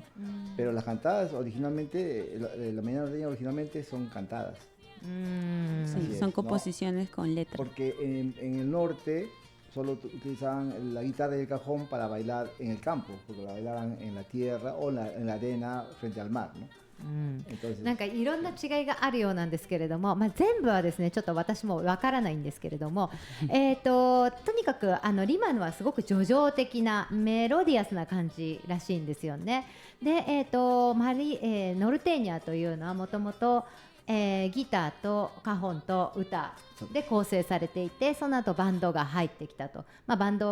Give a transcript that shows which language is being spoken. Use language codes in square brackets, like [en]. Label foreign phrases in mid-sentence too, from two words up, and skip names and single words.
[es] Pero las cantadas originalmente, la marinera norteña originalmente son cantadas. Sí, Así son es, composiciones con letra. Porque en el norte solo utilizaban la guitarra y el cajón para bailar en el campo, porque la bailaban en la tierra o en la arena frente al mar, ¿no? [ja] なんかいろんな違いがあるようなんですけれども、全部はですねちょっと私もわからないんですけれども、とにかくリマのはすごく叙情的なメロディアスな感じらしいんですよね。で、ノルテーニャというのはもともとギターとカホンと歌で構成されていて、その後バンドが入ってきたと、バン